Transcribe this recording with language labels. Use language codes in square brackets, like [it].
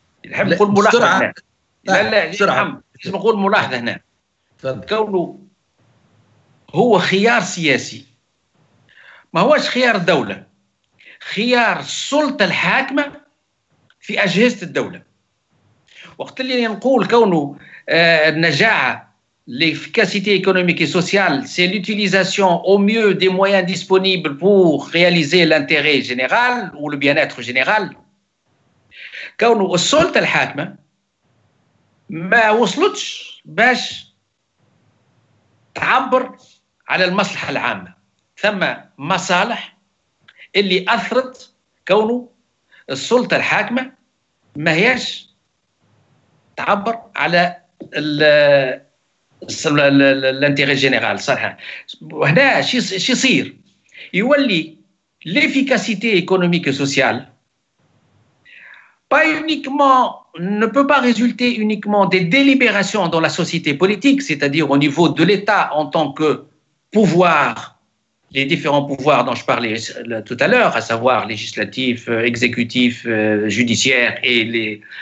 [ar] نحب نقول ملاحظة لا بسرعه محمد لازم نقول ملاحظه هنا. تفضل. كونه هو خيار سياسي، ما هوش خيار الدوله، خيار السلطه الحاكمه في اجهزه الدوله. وقت اللي نقول كونه النجاعه [fr] l'efficacité économique et sociale, c'est l'utilisation au mieux des moyens disponibles pour réaliser l'intérêt général ou le bien-être général. [ar] كونه السلطة الحاكمة ما وصلتش باش تعبر على المصلحة العامة، ثم مصالح اللي أثرت كونه السلطة الحاكمة ما هيش تعبر على الانتيغي جينيرال. صراحه وهنا شي يصير يولي [fr] l'efficacité économique et sociale pas uniquement ne peut pas résulter uniquement des délibérations dans la société politique, c'est-à-dire au niveau de l'État en tant que pouvoir, les différents pouvoirs dont je parlais tout à l'heure, à savoir législatif, exécutif, judiciaire, et